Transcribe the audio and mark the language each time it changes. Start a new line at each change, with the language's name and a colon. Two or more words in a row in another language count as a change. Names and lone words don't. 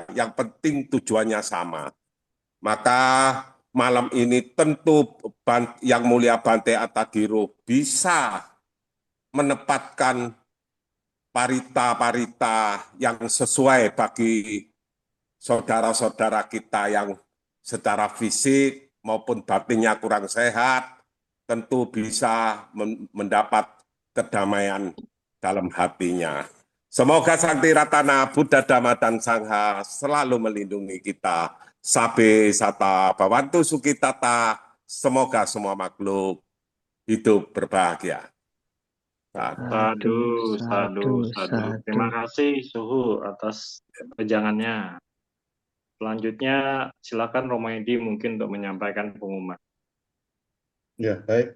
Indonesian: Yang penting tujuannya sama. Maka malam ini tentu Yang Mulia Bante Atadhiro bisa menempatkan parita-parita yang sesuai bagi saudara-saudara kita yang secara fisik maupun batinnya kurang sehat, tentu bisa mendapat kedamaian dalam hatinya. Semoga Sakti Ratana Buddha Dhamma dan Sangha selalu melindungi kita.
Pali: Sabe sata bawantu sukitata,
Indonesian: Semoga semua makhluk hidup berbahagia.
Pali: Sadu, Sadu. sadu.
Indonesian: Terima kasih Suhu atas wejangannya. Selanjutnya silakan Romaidi mungkin untuk menyampaikan pengumuman. Ya, baik.